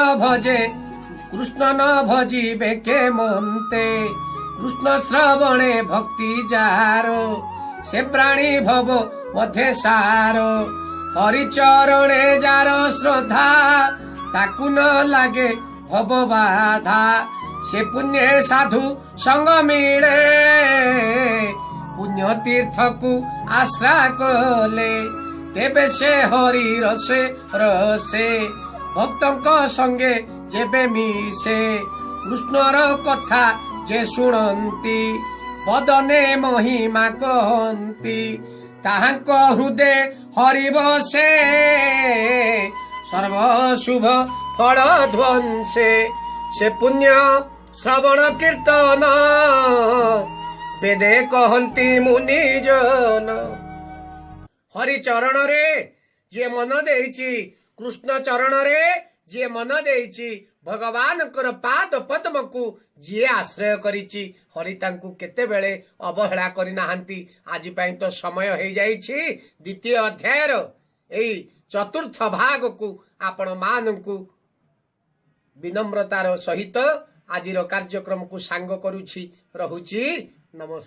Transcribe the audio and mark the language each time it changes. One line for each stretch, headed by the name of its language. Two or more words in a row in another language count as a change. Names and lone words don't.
Odia: ନ ଭଜିବେ କେ ମନତେ କୃଷ୍ଣ ଶ୍ରବଣେ ଭକ୍ତି ଯାରୋ ସେ ପ୍ରାଣୀ ଭବ ମଧ୍ୟ ସାରୋ ହରିଚରଣେ ଯାର ଶ୍ରଦ୍ଧା ତାକୁ ନ ଲାଗେ ଭବ ବାଧା ସେ ପୁଣ୍ୟ ସାଧୁ ସଙ୍ଗ ମିଳେ ପୁଣ୍ୟ ତୀର୍ଥ କୁ ଆଶ୍ରା କଲେ ତେବେ ସେ ହରି ରସେ ରସେ ଭକ୍ତଙ୍କ ସଙ୍ଗେ ଯେବେ ମିଶେ କୃଷ୍ଣର କଥା ଯେ ଶୁଣନ୍ତି ବଦନେ ମହିମା କହନ୍ତି ତାହାଙ୍କ ହୃଦୟ ହରି ବସେ ସର୍ବ ଶୁଭ ଫଳ ଧ୍ୱଂସେ ସେ ପୁଣ୍ୟ ଶ୍ରବଣ କୀର୍ତ୍ତନ ବେଦେ କହନ୍ତି ମୁନିଜନ ହରି ଚରଣ ରେ ଯେ ମନ ଦେଇଛି କୃଷ୍ଣ ଚରଣ ରେ ଜୀ ମନ ଦେଇଛି ଭଗବାନ ପାଦ ପଦ୍ମ କୁ ଜୀ ଆଶ୍ରୟ କରିଛି ହରି ତାଙ୍କୁ କେତେ ବେଳେ ଅବହେଳା କରି ନାହାନ୍ତି। ଆଜି ପାଇଁ ତ ସମୟ ହୋଇ ଯାଇଛି ଦ୍ୱିତୀୟ ଅଧ୍ୟାୟ ର ଏଇ ଚତୁର୍ଥ ଭାଗ କୁ ଆପଣ ମାନଙ୍କୁ ବିନମ୍ରତାର ସହିତ ଆଜିର କାର୍ଯ୍ୟକ୍ରମ କୁ ସାଙ୍ଗ କରୁଛି।